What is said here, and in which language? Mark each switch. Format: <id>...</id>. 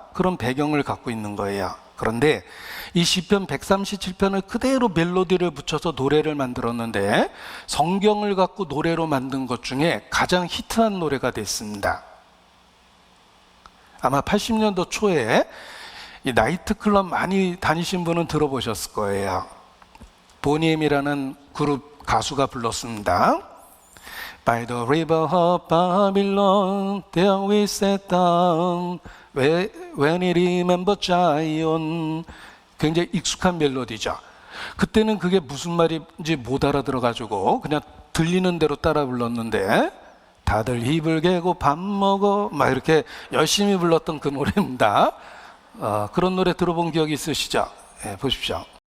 <ko>그런 배경을 갖고 있는 거예요. 그런데 이 시편 137편을 그대로 멜로디를 붙여서 노래를 만들었는데 성경을 갖고 노래로 만든 것 중에 가장 히트한 노래가 됐습니다. 아마 80년도 초에 이 나이트클럽 많이 다니신 분은 들어보셨을 거예요. 보니엠이라는 그룹 가수가 불렀습니다.</ko> <en>By the river of Babylon, there we sat down. When we remember Zion.</en> <ko>굉장히 익숙한 멜로디죠. 그때는 그게 무슨 말인지 못 알아들어가지고 그냥 들리는 대로 따라 불렀는데, 다들 입을 개고 밥 먹어 막 이렇게 열심히 불렀던 그 노래입니다. 그런 노래 들어본 기억이 있으시죠? 네, 보십시오.</ko>